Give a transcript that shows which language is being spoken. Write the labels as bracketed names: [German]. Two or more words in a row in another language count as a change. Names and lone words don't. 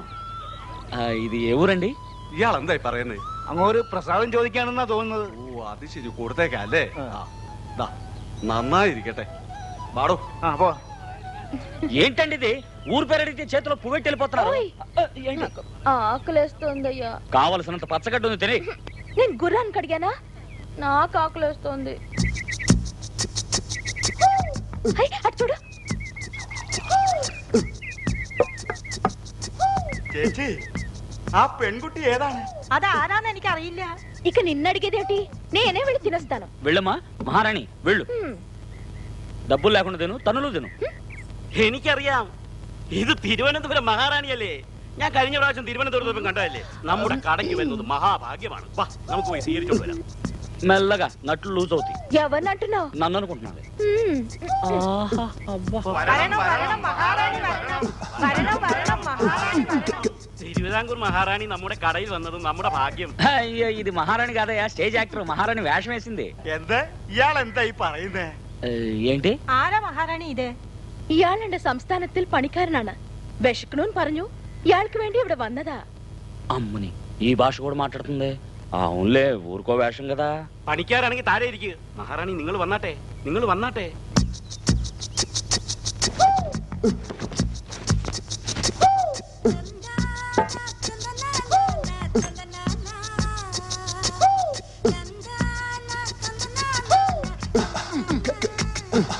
[Telugu] ఇది ఏ ఊరండి? [Malayalam] ഇയാളെന്തായി പറയുന്നത്? അങ്ങോട്ട് പ്രസാദം ചോദിക്കാണെന്നാ തോന്നുന്നത്. ഓ അത് ശരി, കൊടുത്തേക്കല്ലേ. നന്നായിരിക്കട്ടെ. బాడో [Telugu] పో. ఏంటండి ఇది? ఊరు పేరు అడిగితే చేతిలో పువ్వెట్టి వెళ్ళిపోతున్నారు. ఆకలేస్తోందయ్యా. కావలసినంత పచ్చగడ్డ ఉంది, తిని. నేను గుర్రానికి అడిగానా? నాకు ఆకలేస్తోంది. చూడు [Malayalam] ചേച്ചി, ആ പെൺകുട്ടി ഏതാണ്? അതാരാന്ന് എനിക്ക് അറിയില്ല. [Telugu] ఇక నిన్నడిగేదేంటి? నేనే వెళ్ళి తినేస్తాను. వెళ్ళమ్మా మహారాణి, వెళ్ళు. డబ్బులు లేకుండా తిను, తనులు తిను. [Malayalam] എനിക്കറിയാം, ഇത് തിരുവനന്തപുരം മഹാറാണിയല്ലേ. ഞാൻ കഴിഞ്ഞ പ്രാവശ്യം തിരുവനന്തപുരത്ത് കണ്ടതല്ലേ. നമ്മുടെ കടയ്ക്ക് വരുന്നത് മഹാഭാഗ്യമാണ്. വാ, നമുക്ക് പോയി സ്വീകരിച്ചോണ്ട് വരാം. [Telugu] మెల్లగా నట్లు లూజ్ అవుతాయి. ఎవరిని అంటున్నావు? నన్ను అనుకుంటున్నాను. [Malayalam] തിരുവിതാംകൂർ മഹാറാണി നമ്മുടെ കടയിൽ വന്നത് നമ്മുടെ ഭാഗ്യം. [Telugu] అయ్యో, ఇది మహారాణి కాదయ్యా, [English] stage actor. [Telugu] మహారాణి వేషం వేసింది. [Malayalam] എന്താ ഇയാളെന്തായി പറയുന്നേ? [Telugu] ఏంటి? [Malayalam] ആരാ മഹാറാണി ഇത്? ഇയാൾ എന്റെ സംസ്ഥാനത്തിൽ പണിക്കാരനാണ്. വിശക്കണമെന്ന് പറഞ്ഞു. ഇയാൾക്ക് വേണ്ടി ഇവിടെ വന്നതാ. [Telugu] అమ్మని, ఈ భాష కూడా మాట్లాడుతుంది. అవునులే, ఊరుకో వేషం కదా. [Malayalam] പണിക്കാരാണെങ്കിൽ താഴെ ഇരിക്കുക. മഹാറാണി നിങ്ങൾ വന്നാട്ടെ, നിങ്ങൾ വന്നാട്ടെ. [Telugu] నాకు